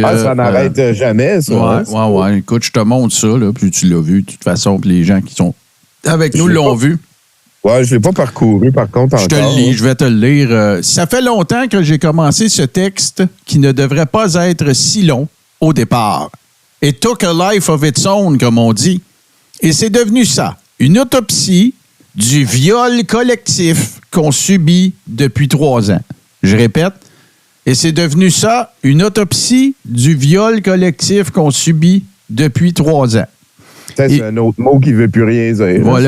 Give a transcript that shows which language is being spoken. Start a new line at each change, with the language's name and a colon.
French: ça n'arrête jamais, ça. Ouais. Écoute, je te montre ça, là, puis tu l'as vu, de toute façon, puis les gens qui sont avec nous l'ont vu. Ouais, je ne l'ai pas parcouru, par contre, encore. Je vais te le lire. Ça fait longtemps que j'ai commencé ce texte qui ne devrait pas être si long au départ.
English: It took a life of its own,
French: comme on dit. Et c'est devenu ça, une autopsie du viol collectif qu'on subit depuis 3 ans. Je répète, et c'est devenu ça, une autopsie du viol collectif qu'on subit depuis 3 ans. C'est un autre mot qui ne veut plus rien dire.